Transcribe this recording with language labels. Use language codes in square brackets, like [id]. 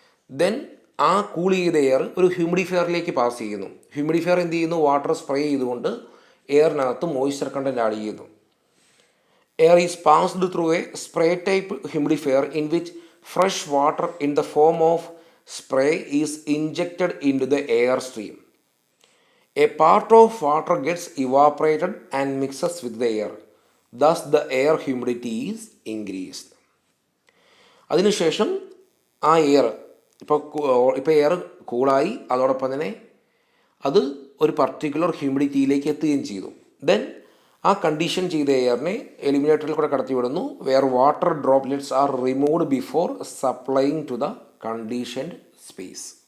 [ml] Then ആ cool ചെയ്ത air ഒരു ഹ്യൂമിഡിഫയറിലേക്ക് പാസ് ചെയ്യുന്നു. ഹ്യൂമിഡിഫയർ എന്ത് ചെയ്യുന്നു? വാട്ടർ സ്പ്രേ ചെയ്തുകൊണ്ട് എയറിനകത്ത് മോയ്സ്ചർ കണ്ടൻറ്റ് ആഡ് ചെയ്യുന്നു. [en] Air is passed through a spray type humidifier in which fresh water in the form of spray is injected into the air stream. A part of water gets evaporated and mixes with the air. Thus the air humidity is increased. [ml] അതിനുശേഷം ആ air ഇപ്പോൾ air കൂളായി, അതോടൊപ്പം തന്നെ അത് ഒരു particular ഹ്യൂമിഡിറ്റിയിലേക്ക് എത്തുകയും ചെയ്തു. [en] then [ml] ആ കണ്ടീഷൻ ചെയ്ത എയറിനെ എലിമിനേറ്ററിൽ കൂടെ കടത്തിവിടുന്നു, [en] Where water droplets are removed before supplying to the conditioned space.